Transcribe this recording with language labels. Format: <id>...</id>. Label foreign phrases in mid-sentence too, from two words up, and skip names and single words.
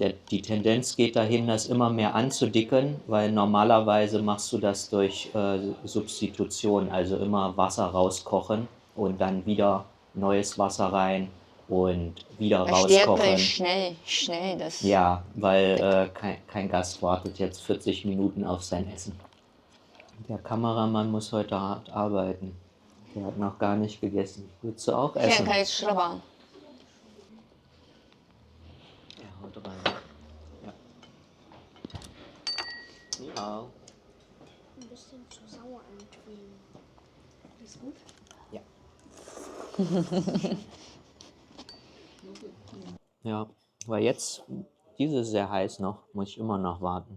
<de>Die Tendenz geht dahin, das immer mehr anzudicken, weil normalerweise machst du das durch Substitution, also immer Wasser rauskochen und dann wieder neues Wasser rein und wieder Bei Stärke rauskochen. ist schnell das. Ja, weil kein Gast wartet jetzt 40 Minuten auf sein Essen. Der Kameramann muss heute hart arbeiten. Der hat noch gar nicht gegessen. Willst du auch 现在 essen?</de> <zh>可以吃了吧？</zh> <de>Ja, haut rein. Ja. Ja. Ein bisschen zu sauer anfühlen. Ist gut? Ja. Ja, weil jetzt, diese ist sehr heiß noch, muss ich immer noch warten.</de>